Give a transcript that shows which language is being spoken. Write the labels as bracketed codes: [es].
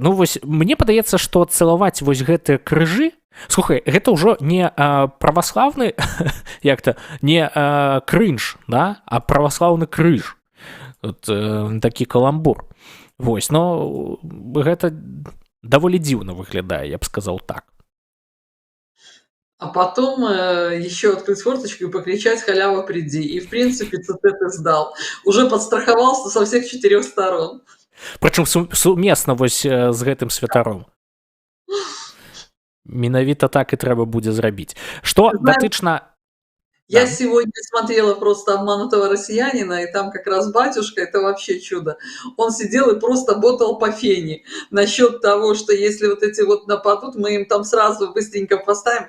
[be] Ну вось мне падаецца, што цалаваць вось гэтыя крыжы, слухай, гэта ўжо не праваслаўны як-то не крынж, да, а праваслаўны крыж. От, такі каламбур. Вось, но гэта даволі дзіўна выглядае, я б сказаў так. [ru] А потом еще открыть форточку и покричать «халява, приди». И, в принципе, ты сдал. Уже подстраховался со всех 4 сторон. [be] Прычым сумесна вось з гэтым святаром. Менавіта так і трэба будзе зрабіць. Што датычна... [ru] Я сегодня смотрела просто «Обманутого россиянина», и там как раз батюшка, это вообще чудо. Он сидел и просто ботал по фене насчет того, что если вот эти вот нападут, мы им там сразу быстренько поставим.